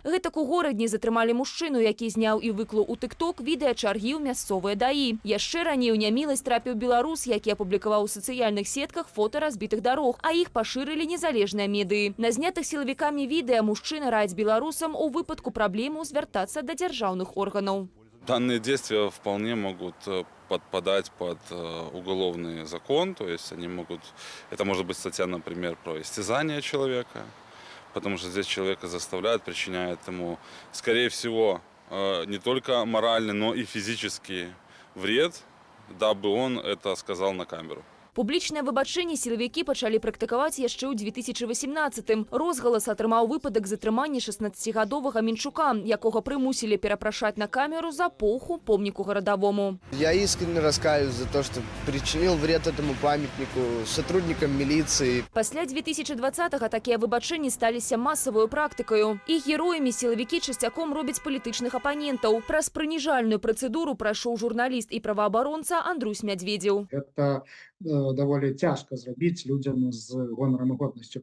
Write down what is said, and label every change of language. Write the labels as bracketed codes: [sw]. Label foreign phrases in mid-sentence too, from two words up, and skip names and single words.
[be] Гэтак у горадні затрымалі мужчыну, які зняў і выклаў у тык-ток відэа чаргі ў мясцовыя даі. Яшчэ раней у няміласць трапіў беларус, які апублікаваў у сацыяльных сетках фота разбітых дарог, а іх пашырылі незалежныя медыі. На знятых сілавікамі відэа мужчына раіць беларусам у выпадку праблемаў звяртацца да дзяржаўных органаў. [ru] Данные действия вполне могут подпадать под уголовный закон, то есть это может быть статья, например, про истязание человека, потому что здесь человека заставляют, причиняют ему, скорее всего, не только моральный, но и физический вред, дабы он это сказал на камеру. [be] Публічнае выбачэнне сілавікі пачалі практыкаваць яшчэ ў 2018-м. Розгалас атрымаў выпадак затрымання 16-гадовага Менчука, якога прымусілі перапрашаць на камеру за поху помніку гарадавому. [ru] Я искренне раскаиваюсь за то, что причинил вред этому памятнику сотрудникам милиции. [be] Пасля 2020-го такія выбачэнні сталіся масавую практыкаю. Іх героямі сілавікі часцяком робяць палітычных апанентаў. Праз прыніжальную працэдуру прайшоў журналіст і праваабаронца Андрусь Мядзведзеў. Это даволі цяжка зрабіць людзям з гонарам і годнасцю.